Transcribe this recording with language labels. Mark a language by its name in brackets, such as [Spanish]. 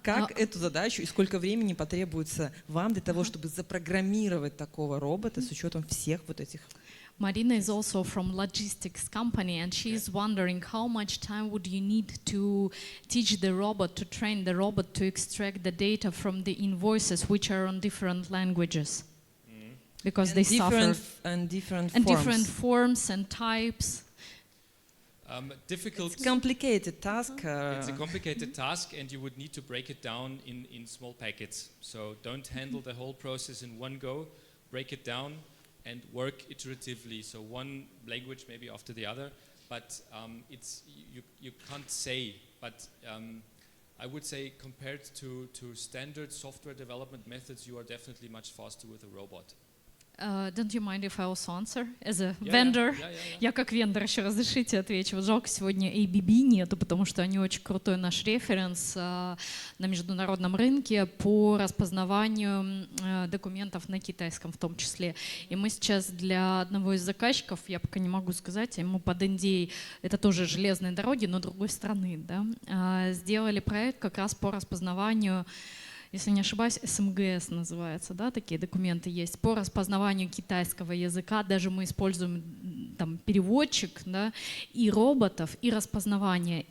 [Russian] Как эту задачу и сколько времени потребуется вам для того, чтобы запрограммировать такого робота с учетом всех вот этих? [English] Marina is also from logistics company, and she's wondering how much time would you need to teach the robot, to train the robot to extract the data from the invoices, which are on different languages, because they suffer different and forms. different forms and types. Difficult. It's complicated task. It's a complicated task, and you would need to break it down in small packets. So don't handle the whole process in one go. Break it down and work iteratively. So one language maybe after the other, but you can't say. But I would say compared to standard software development methods, you are definitely much faster with a robot. Don't you mind if I also answer as a vendor? Yeah. [Russian] Я как вендор еще разрешите отвечу. Вот жалко, сегодня ABB нету, потому что они очень крутой наш референс на международном рынке по распознаванию документов на китайском в том числе. И мы сейчас для одного из заказчиков, я пока не могу сказать, ему под NDA, это тоже железные дороги, но другой страны, да, сделали проект как раз по распознаванию, если не ошибаюсь, СМГС называется, да, такие документы есть, по распознаванию китайского языка, даже мы используем там переводчик, да, и роботов, и распознавание.